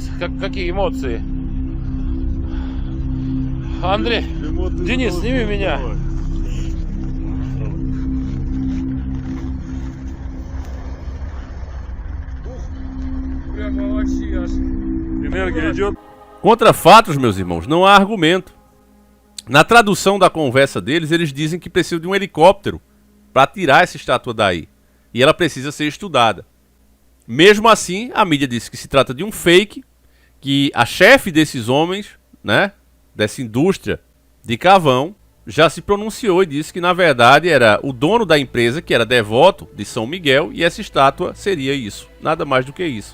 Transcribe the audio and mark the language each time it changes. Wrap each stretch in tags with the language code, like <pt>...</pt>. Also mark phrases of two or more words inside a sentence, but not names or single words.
<ru>Какие эмоции. Андрей, Денис, сними меня. Прямо вообще аж энергия идет.</ru> <pt>Contra fatos, meus irmãos, não há argumento. Na tradução da conversa deles, eles dizem que precisam de um helicóptero para tirar essa estátua daí. E ela precisa ser estudada. Mesmo assim, a mídia diz que se trata de um fake, que a chefe desses homens, né, dessa indústria de carvão, já se pronunciou e disse que na verdade era o dono da empresa que era devoto de São Miguel e essa estátua seria isso, nada mais do que isso.</pt>